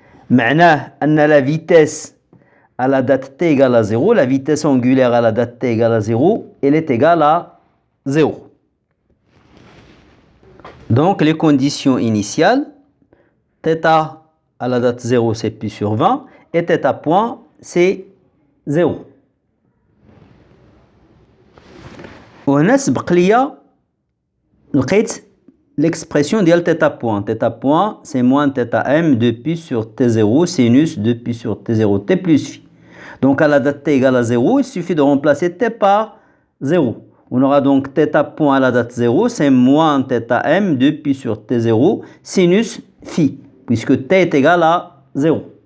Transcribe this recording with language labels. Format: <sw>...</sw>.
<ar>معناه أن</ar> <fr>la vitesse à la date t égale à 0, la vitesse angulaire à la date t égale à 0, elle est égale à 0. Donc les conditions initiales, θ à la date 0 c'est pi sur 20 et θ point c'est 0.</fr> <ar>وهنا سبق ليا لقيت l'expression ديال θ point.</ar> <fr>θ point c'est moins θm 2 pi sur T0 sinus 2 pi sur T0 t plus phi. Donc à la date t égale à 0, il suffit de remplacer t par 0. On aura donc θ point à la date 0, c'est moins θm 2 pi sur T0 sinus phi, puisque t est égal à 0.</fr>